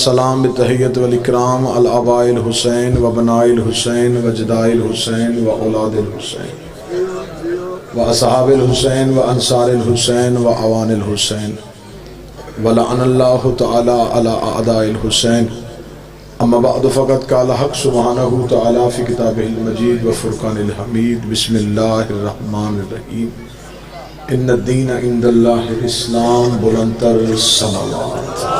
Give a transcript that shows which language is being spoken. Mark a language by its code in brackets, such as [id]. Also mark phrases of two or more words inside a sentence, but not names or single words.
[ar] والسلام بالتحیت والاکرام الآباء الحسین و بناء الحسین و جداء الحسین و اولاد الحسین و اصحاب الحسین و انصار الحسین و اوان الحسین ولعن اللہ تعالی علی اعداء الحسین اما بعد فقد قال حق سبحانہ تعالی فی کتابہ المجید و فرقان الحمید بسم اللہ الرحمن الرحیم ان الدین عند اللہ الاسلام [fa] بلندتر الصلوات۔